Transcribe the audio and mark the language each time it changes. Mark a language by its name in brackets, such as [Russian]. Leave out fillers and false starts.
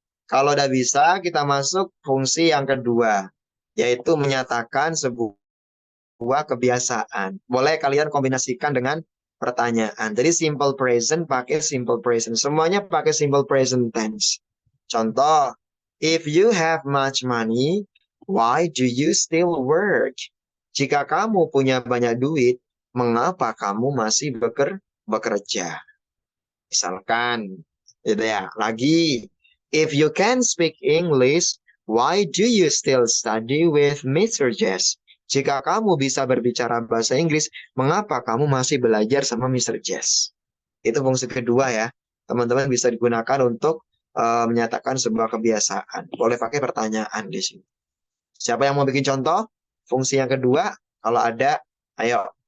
[Indonesian] Kalau udah bisa, kita masuk fungsi yang kedua, yaitu menyatakan sebuah kebiasaan. Boleh kalian kombinasikan dengan pertanyaan. Jadi simple present pakai simple present. Semuanya pakai simple present tense. Contoh, [English] if you have much money, why do you still work? [Indonesian] Jika kamu punya banyak duit, mengapa kamu masih bekerja? Misalkan, gitu ya. Lagi, [English] if you can speak English, why do you still study with Mr. Jess? [Indonesian] Jika kamu bisa berbicara bahasa Inggris, mengapa kamu masih belajar sama Mr. Jess? Itu fungsi kedua ya. Teman-teman bisa digunakan untuk menyatakan sebuah kebiasaan. Boleh pakai pertanyaan di sini. Siapa yang mau bikin contoh? Fungsi yang kedua, kalau ada, ayo.